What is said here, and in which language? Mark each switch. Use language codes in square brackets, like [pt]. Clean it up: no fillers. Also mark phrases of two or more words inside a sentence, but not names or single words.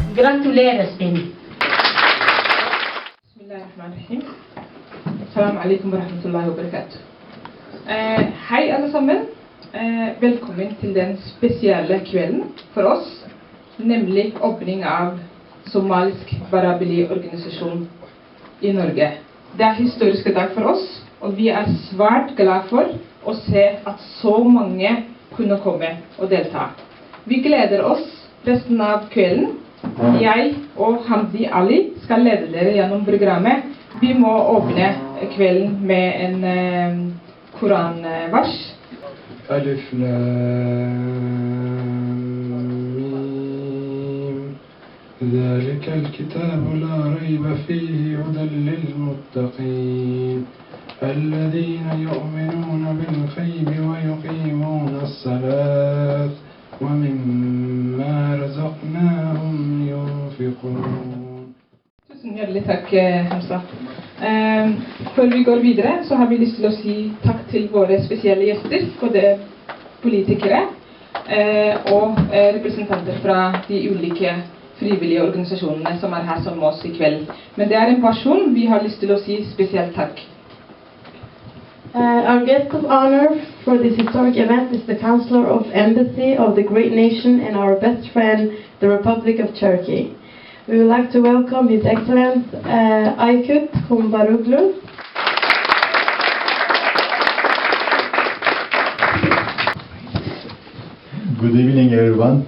[no] gratulerer, Sten. [ar] بسم الله الرحمن الرحيم. السلام عليكم ورحمة الله وبركاته. [no] Hei alle sammen. Velkommen til den spesielle kvelden for oss, nemlig åpning av somalisk Barabili-organisasjon i Norge. Det er historiske dag for oss, og vi er svært glad for å se at så mange kunne komme og delta. Vi gleder oss resten av kvelden. Jeg og Hamdi Ali skal lede dere gjennom programmet. Vi må åpne kvelden med en koranvers. [ar] ألف لام ميم ذلك الكتاب لا ريب فيه هدى للمتقين الذين يؤمنون بالغيب ويقيمون الصلاة ومما رزقناهم ينفقون. [no] Tusen hjertelig takk, Hamza. Før vi går videre, så har vi lyst til å si takk til våre spesielle gjester, både politikere og representanter fra de ulike frivillige organisasjonene som er her sammen med oss i kveld. Men det er en person vi har lyst til å si spesielt takk. [en] Our guest of honor for this historic event is the Counselor of Embassy of the great nation and our best friend, the Republic of Turkey. We would like to welcome His Excellency Aykut Kumbaroglu. Good evening, everyone.